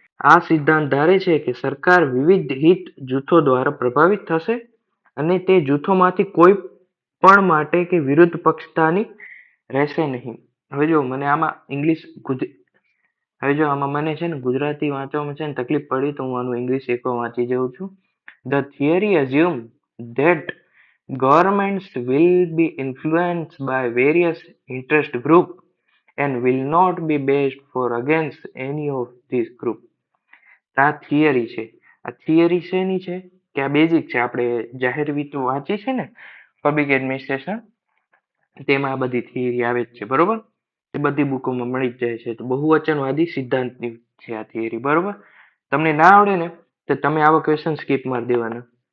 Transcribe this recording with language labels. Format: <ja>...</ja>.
<gu>આ સિદ્ધાંત ધારે છે કે સરકાર વિવિધ હિત જૂથો દ્વારા પ્રભાવિત થશે અને તે જૂથોમાંથી કોઈ પણ માટે કે વિરુદ્ધ પક્ષતાની રહેશે નહીં. હવે જો મને આમાં ઇંગ્લિશ હવે જો આમાં મને છે ને ગુજરાતી વાંચવામાં છે ને તકલીફ પડી તો હું આનું ઇંગ્લિશ એકવાર વાંચી જાઉં છું.</gu> <en>The theory assumes that governments will be influenced by various interest groups and will not be based for against any of these groups.</en> <gu>આ થિયરી છે. આ થિયરી શેની છે કે આ બેઝિક છે. આપણે જાહેર વિત્ત વાંચી છે ને પબ્લિક એડમિનિસ્ટ્રેશન, તેમાં આ બધી થિયરી આવે જ છે. બરોબર, એ બધી બુકોમાં મળી જ જાય છે. તો બહુવચનવાદી સિદ્ધાંતની છે આ થિયરી. બરોબર, તમને ના આવડે ને તો તમે આવા ક્વેશ્ચન સ્કીપ મારી દેવાના.</gu>